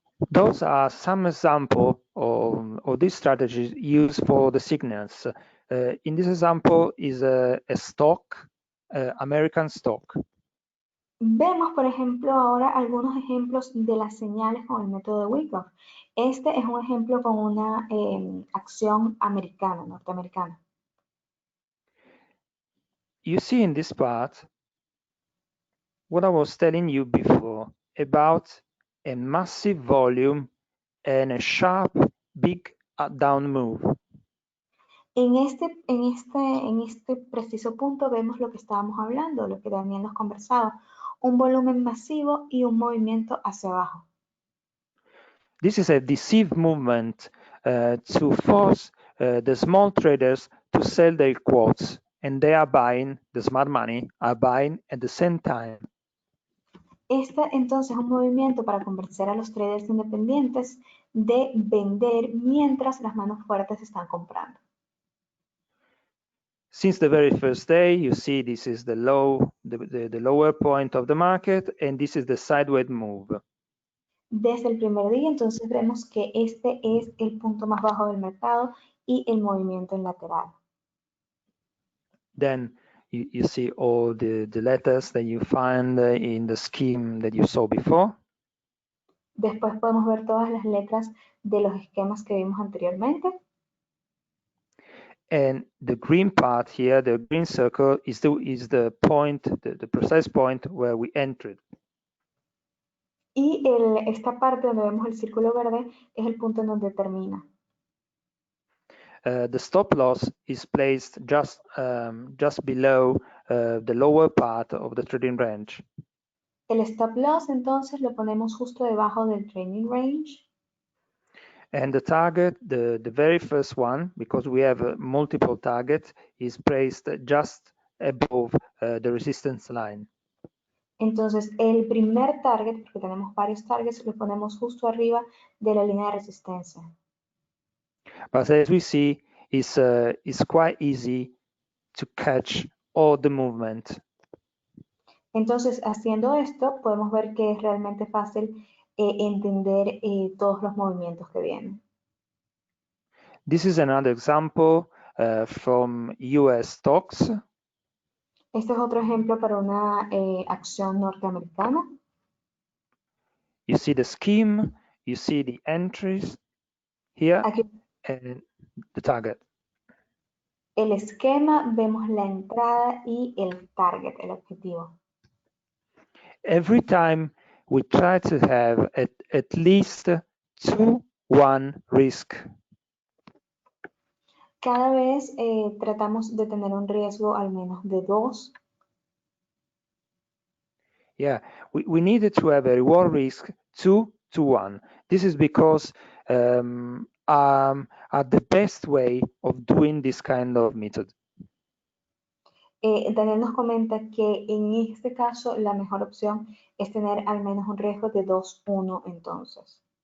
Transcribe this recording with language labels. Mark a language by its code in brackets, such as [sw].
[en] Those are some examples of these strategies used for the signals. In this example is a stock, American stock. [es] Vemos, por ejemplo, ahora algunos ejemplos de las señales con el método de Wyckoff. Este es un ejemplo con una acción americana, norteamericana. [en] You see in this part what I was telling you before about a massive volume and a sharp, big down move. [es] En este preciso punto vemos lo que estábamos hablando, lo que Daniel nos conversaba, un volumen masivo y un movimiento hacia abajo. [en] This is a deceive movement to force the small traders to sell their quotes, and they are buying, the smart money are buying at the same time. [es] Este entonces es un movimiento para convencer a los traders independientes de vender mientras las manos fuertes están comprando. [en] Since the very first day, you see this is the low, the lower point of the market, and this is the sideways move. [es] Desde el primer día, entonces vemos que este es el punto más bajo del mercado y el movimiento en lateral. [en] Then you see all the letters that you find in the scheme that you saw before. [es] Después podemos ver todas las letras de los esquemas que vimos anteriormente. [en] And the green part here, the green circle, is the point, the precise point where we entered. [es] Y esta parte donde vemos el círculo verde es el punto en donde termina. [en] The stop loss is placed just below the lower part of the trading range. [es] El stop loss entonces lo ponemos justo debajo del trading range. [en] And the target, the very first one, because we have multiple targets, is placed just above the resistance line. [es] Entonces el primer target, porque tenemos varios targets, lo ponemos justo arriba de la línea de resistencia. [en] But as we see, it's quite easy to catch all the movement. [es] Entonces, haciendo esto, podemos ver que es realmente fácil entender todos los movimientos que vienen. [en] This is another example from US stocks. [es] Este es otro ejemplo para una acción norteamericana. [en] You see the scheme, you see the entries here, [es] Aquí [en] and the target. [es] el esquema, vemos la entrada y el target, el objetivo. [en] Every time we try to have at least 2-1 risk. [es] Cada vez tratamos de tener un riesgo al menos de 2. [en] Yeah, we needed to have a reward risk 2-1. This is because are the best way of doing this kind of method. [es] Daniel nos comenta que en este caso la mejor opción es tener al menos un riesgo de 2-1 entonces.